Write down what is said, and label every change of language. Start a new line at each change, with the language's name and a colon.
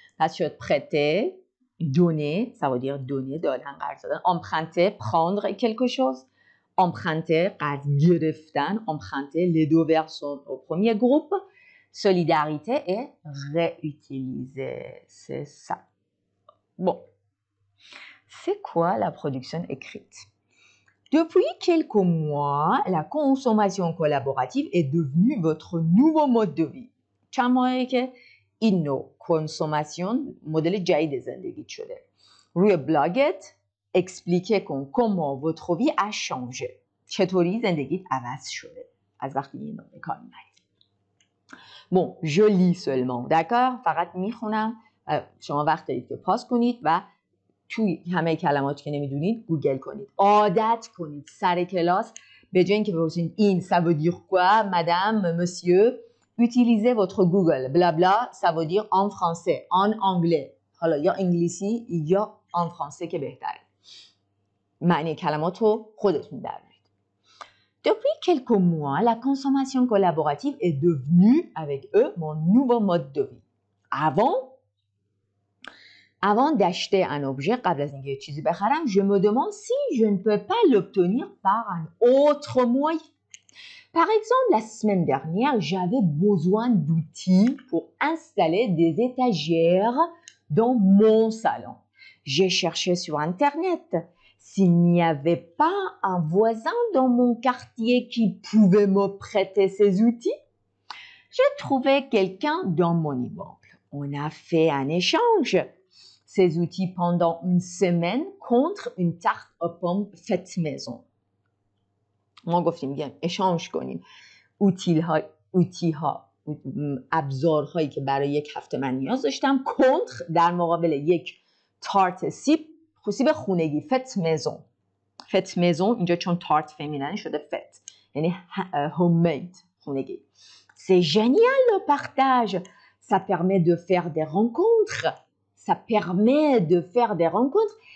Persian: پس شد
French: prêter donner, ça veut dire donner,
Persian: دادن قرض دادن.
French: emprunter, prendre quelque chose.
Persian: emprunter, قرض گرفتن.
French: emprunter, les deux verbes sont au premier groupe. solidarité et réutiliser. C'est ça. Bon. C'est quoi la production écrite? Depuis quelques mois, la consommation collaborative est devenue votre nouveau mode de vie.
Persian: چند ماهه که این نوع کنسوماسیون مدل جدید زندگیت شده. روی بلاگت اکسپلیکه کن
French: comment votre vie a changé.
Persian: چطوری زندگیت عوض شده از وقتی این نوع کار می‌کنی.
French: Bon, je lis seulement, d'accord؟
Persian: فقط میخونم. شما وقت دارید که پاس کنید و توی همه کلمات که نمیدونید گوگل کنید. عادت کنید سر کلاس به جای اینکه بپرسید این
French: ça veut dire quoi madame monsieur utilisez votre Google bla bla ça veut dire en français en anglais
Persian: حالا یا انگلیسی یا
French: en français
Persian: که بهتره. معنی کلمات رو خودتون در بیارید.
French: Depuis quelques mois, la consommation collaborative est devenue avec eux mon nouveau mode de vie. Avant d'acheter un objet,
Persian: قبل از اینکه چیزی بخرم,
French: je me demande si je ne peux pas l'obtenir par un autre moyen. Par exemple, la semaine dernière, j'avais besoin d'outils pour installer des étagères dans mon salon. J'ai cherché sur Internet s'il n'y avait pas un voisin dans mon quartier qui pouvait me prêter ces outils. J'ai trouvé quelqu'un dans mon immeuble. On a fait un échange. Ces outils pendant une semaine contre une tarte aux pommes faite maison.
Persian: ما گفتیم بیایم اشانج کنیم اوتی ها ابزارهایی که برای یک هفته من نیاز داشتم کنتر در مقابل یک تارت سیب خونگی فت میزون. فت میزون اینجا چون تارت فمینن شده فت یعنی homemade خونگی.
French: C'est génial le partage. Ça permet de faire des rencontres. Ça permet de faire des rencontres.